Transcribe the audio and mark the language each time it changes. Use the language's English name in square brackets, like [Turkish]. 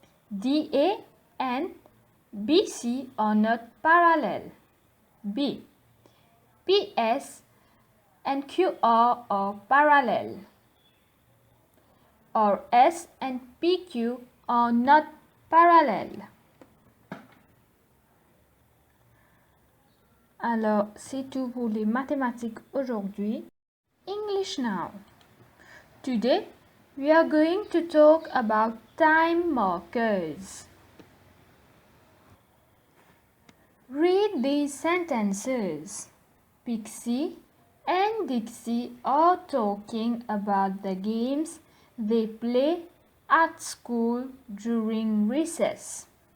[English] DA and BC are not parallel. B. PS and QR are parallel. Or S and PQ are not parallel. [French] Alors, c'est tout pour les mathématiques aujourd'hui. [English] English now. Today, we are going to talk about time markers. Read these sentences. Pixie and Dixie are talking about the games they play at school during recess.